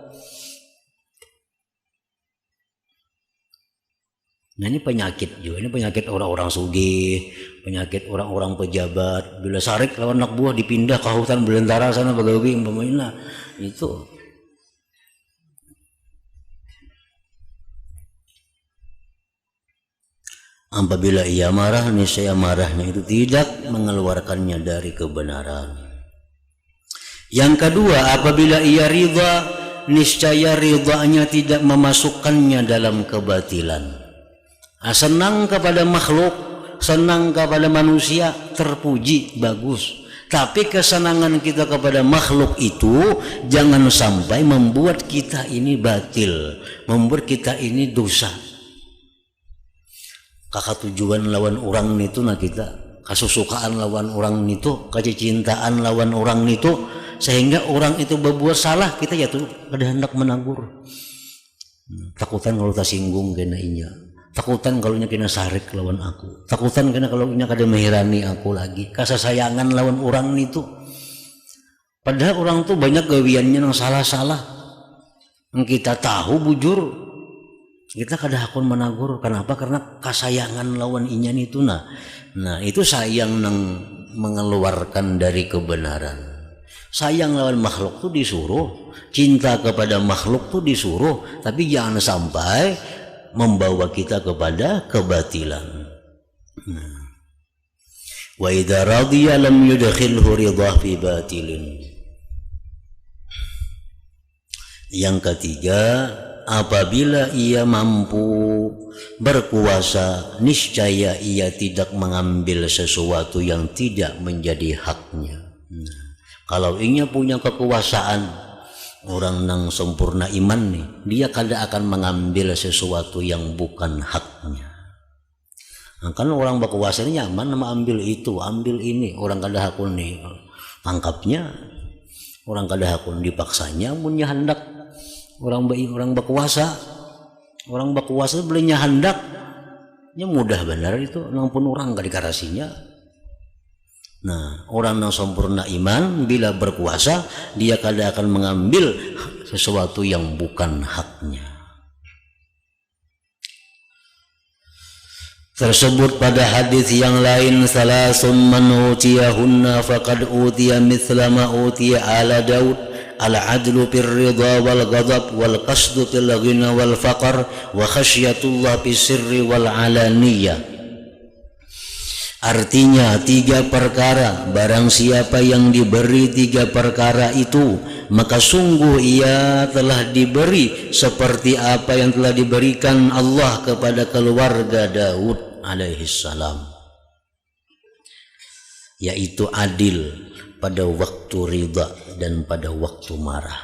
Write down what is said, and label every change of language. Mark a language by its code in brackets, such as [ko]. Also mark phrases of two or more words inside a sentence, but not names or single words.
[id] Nah ini penyakit juga, ini penyakit orang-orang sugih, penyakit orang-orang pejabat. [bjn] Bila sarik lawan anak buah dipindah ke hutan belantara sana bagawi umpamanya itu. [id] Apabila ia marah, niscaya marahnya itu tidak mengeluarkannya dari kebenaran. Yang kedua, apabila ia ridha, niscaya ridhanya tidak memasukkannya dalam kebatilan. Senang kepada makhluk, senang kepada manusia, terpuji, bagus. Tapi kesenangan kita kepada makhluk itu jangan sampai membuat kita ini batil, membuat kita ini dosa. [bjn] Kakak tujuan lawan orang itu nah kita, kasusukaan lawan orang itu, kecintaan lawan orang itu, sehingga orang itu berbuat salah, kita ya tuh ada hendak menegur. Takutan kalau tak singgung kena inya, takutan kalau nya kena sarik lawan aku, takutan kena kalau nya kada mehirani aku lagi, kasasayangan lawan orang itu. Padahal orang tuh banyak gawiannya yang salah-salah, yang kita tahu bujur, kita kada hakun menagur. [id] Kenapa? [bjn] Karena kasayangan lawan inyan itu nah itu sayang nang mengeluarkan dari kebenaran. [id] Sayang lawan makhluk tuh disuruh, cinta kepada makhluk tuh disuruh, tapi jangan sampai membawa kita kepada kebatilan. [ar] وإذا رضي لم يدخله رضا في باطل. [id] Yang ketiga, apabila ia mampu berkuasa, niscaya ia tidak mengambil sesuatu yang tidak menjadi haknya. Kalau ia punya kekuasaan, orang yang sempurna iman nih, dia kada akan mengambil sesuatu yang bukan haknya. [bjn] Kan orang berkuasa ini nyaman nama ambil itu, ambil ini, orang kada hakun nih tangkapnya, orang kada hakun dipaksanya, punya hendak. Orang berkuasa belinya hendak, nya mudah benar itu, nampun orang gak dikarasinya. [id] Nah, orang yang sempurna iman bila berkuasa, dia kada akan mengambil sesuatu yang bukan haknya. Tersebut pada hadis yang lain, [ar] ثلاث من أوتيهن فقد أوتي مثل ما أوتي آل داود، العدل في الرضا والغضب والقصد في الغنى والفقر وخشية الله في السر والعلانية. [id] Artinya 3 perkara, barang siapa yang diberi 3 perkara itu, maka sungguh ia telah diberi seperti apa yang telah diberikan Allah kepada keluarga Daud alaihissalam, yaitu adil pada waktu ridha dan pada waktu marah.